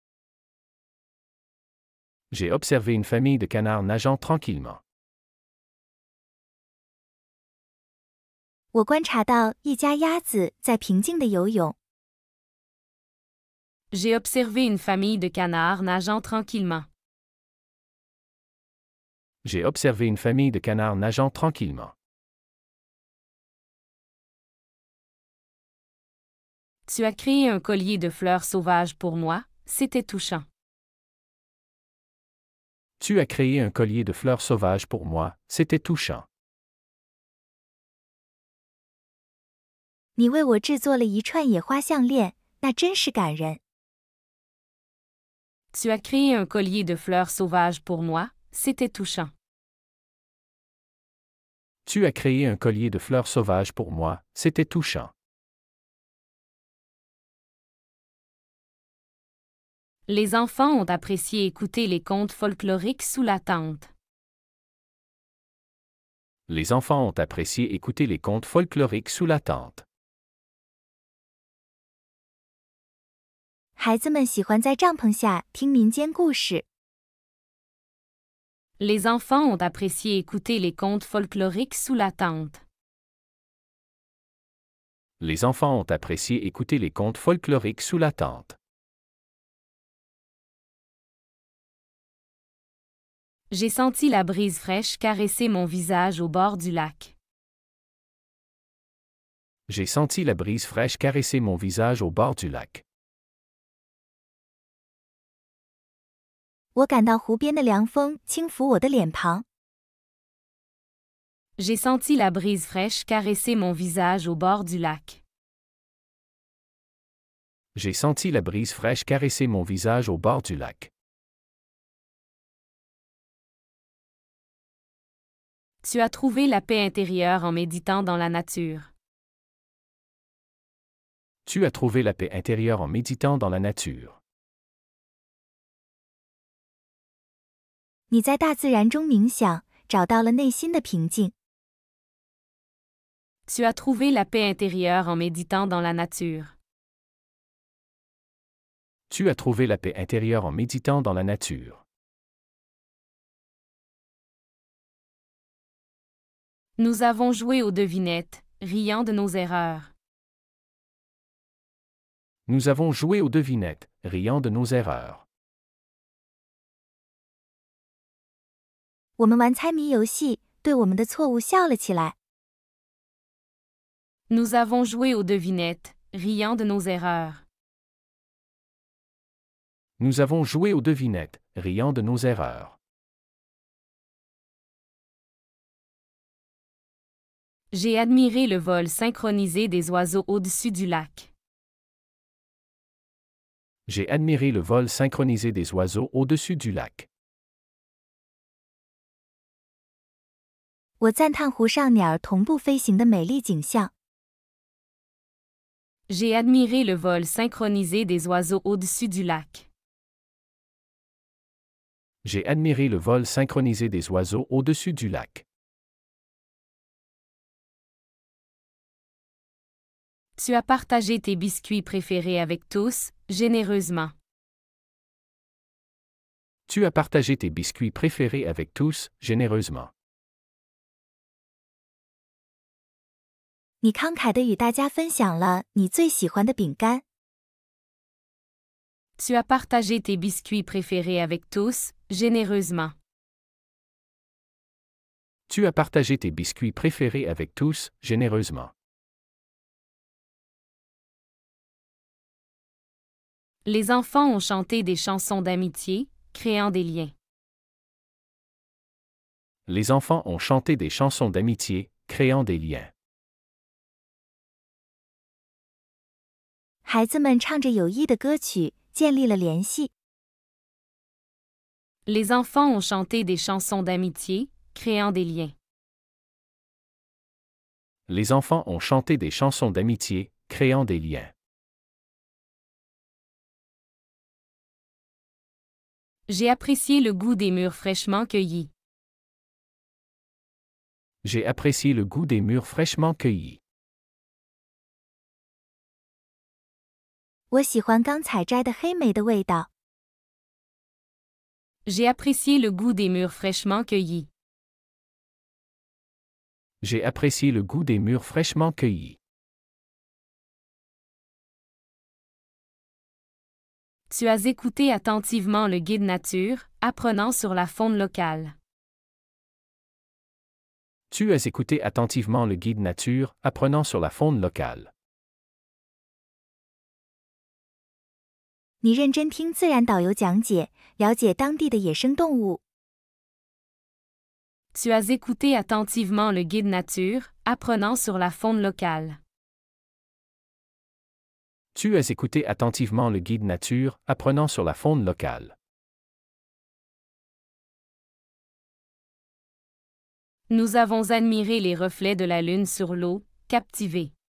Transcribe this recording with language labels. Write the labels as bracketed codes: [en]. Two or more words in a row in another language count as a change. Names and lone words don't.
[fr] J'ai observé une famille de canards nageant tranquillement. [zh] 我观察到一家鸭子在平静地游泳。 [fr] J'ai observé une famille de canards nageant tranquillement. J'ai observé une famille de canards nageant tranquillement. Tu as créé un collier de fleurs sauvages pour moi, c'était touchant. Tu as créé un collier de fleurs sauvages pour moi, c'était touchant. [zh] 你为我制作了一串野花项链，那真是感人。 [fr] Tu as créé un collier de fleurs sauvages pour moi, c'était touchant. Tu as créé un collier de fleurs sauvages pour moi, c'était touchant. Les enfants ont apprécié écouter les contes folkloriques sous la tente. Les enfants ont apprécié écouter les contes folkloriques sous la tente. [zh] 孩子们喜欢在帐篷下听民间故事。 [fr] Les enfants ont apprécié écouter les contes folkloriques sous la tente. Les enfants ont apprécié écouter les contes folkloriques sous la tente. J'ai senti la brise fraîche caresser mon visage au bord du lac. J'ai senti la brise fraîche caresser mon visage au bord du lac. [zh] 我感到湖边的凉风轻抚我的脸庞。 [fr] J'ai senti la brise fraîche caresser mon visage au bord du lac. J'ai senti la brise fraîche caresser mon visage au bord du lac. Tu as trouvé la paix intérieure en méditant dans la nature. Tu as trouvé la paix intérieure en méditant dans la nature. [zh] 你在大自然中冥想，找到了内心的平静。 [fr] Tu as trouvé la paix intérieure en méditant dans la nature. Tu as trouvé la paix intérieure en méditant dans la nature. Nous avons joué aux devinettes, riant de nos erreurs. Nous avons joué aux devinettes, riant de nos erreurs. [zh] 我们玩猜谜游戏，对我们的错误笑了起来。 [fr] Nous avons joué aux devinettes, riant de nos erreurs. Nous avons joué aux devinettes, riant de nos erreurs. J'ai admiré le vol synchronisé des oiseaux au-dessus du lac. J'ai admiré le vol synchronisé des oiseaux au-dessus du lac. [zh] 我赞叹湖上鸟儿同步飞行的美丽景象。 [fr] J'ai admiré le vol synchronisé des oiseaux au-dessus du lac. J'ai admiré le vol synchronisé des oiseaux au-dessus du lac. Tu as partagé tes biscuits préférés avec tous, généreusement. Tu as partagé tes biscuits préférés avec tous, généreusement. [zh] 你慷慨地与大家分享了你最喜欢的饼干。 [fr] Tu as partagé tes biscuits préférés avec tous, généreusement. Tu as partagé tes biscuits préférés avec tous, généreusement. Les enfants ont chanté des chansons d'amitié, créant des liens. Les enfants ont chanté des chansons d'amitié, créant des liens. [zh] 孩子们唱着友谊的歌曲，建立了联系。 [fr] Les enfants ont chanté des chansons d'amitié, créant des liens. Les enfants ont chanté des chansons d'amitié, créant des liens. J'ai apprécié le goût des mûres fraîchement cueillies. J'ai apprécié le goût des mûres fraîchement cueillies. [zh] 我喜欢刚采摘的黑莓的味道。 [fr] J'ai apprécié le goût des mûres fraîchement cueillies. J'ai apprécié le goût des mûres fraîchement cueillies. Tu as écouté attentivement le guide nature, apprenant sur la faune locale. Tu as écouté attentivement le guide nature, apprenant sur la faune locale. [zh] 你认真听自然导游讲解，了解当地的野生动物。 [fr] Tu as écouté attentivement le guide nature, apprenant sur la faune locale. Tu as écouté attentivement le guide nature, apprenant sur la faune locale. Nous avons admiré les reflets de la lune sur l'eau, captivés.